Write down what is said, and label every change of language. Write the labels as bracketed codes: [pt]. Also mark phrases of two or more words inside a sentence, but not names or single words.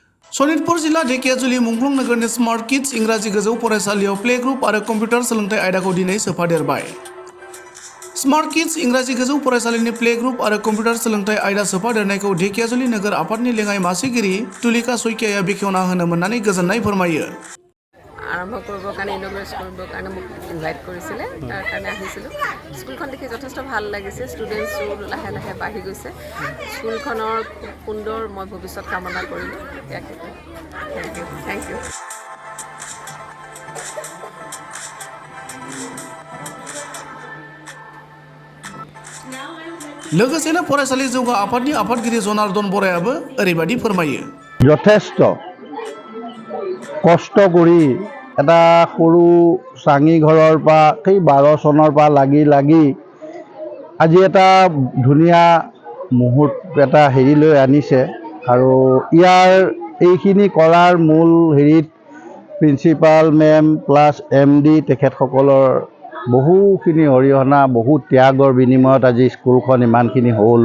[brx] सनितपुर जिला ढेकियाजुलि मुंख्लं नगरनि स्मार्ट किड्स इंराजि गोजौ फरायसालियाव [en] play group [brx] आरो कम्पिउटार सोलोंथाइ आयदाखौ दिनै सोफादेरबाय। स्मार्ट किड्स इंराजि गोजौ फरायसालिनि [en] play group [brx] आरो कम्पिउटार सोलोंथाइ आयदा सोफादेरनायखौ ढेकियाजुलि नोगोर आफादनि लेङाइ मासिगिरि तुलिका सयकियाया बेखेवना होनो मोननानै गोजोननाय फोरमायो। [as] आरम्भ करবৰ কাৰণে ইনগ্ৰেট কৰিবৰ কাৰণে মোক ইনভাইট কৰিছিলে তাৰ কাৰণে আহিছিলোঁ। স্কুলখন দেখি যথেষ্ট ভাল লাগিছে। ষ্টুডেণ্টছবোৰ লাহে লাহে বাঢ়ি গৈছে। স্কুলখনৰ খুব সুন্দৰ মই ভৱিষ্যত কামনা কৰিলোঁ। [en] thank you. [brx] लोगोसेनो फरायसालि जौगा आफादनि आफादगिरि जनार्दन बरायाबो ओरैबायदि फोरमायो। [as] যথেষ্ট কষ্ট কৰি এটা সৰু চাঙি ঘৰৰ পৰা সেই 12 চনৰ পৰা লাগি আজি এটা ধুনীয়া মুহূৰ্ত এটা লৈ আনিছে আৰু ইয়াৰ এইখিনি কৰাৰ মূল [en] principal ma'am [as] প্লাছ MD তেখেতসকলৰ বহুখিনি অৰিহণা বহু ত্যাগৰ বিনিময়ত আজি স্কুলখন ইমানখিনি হ'ল।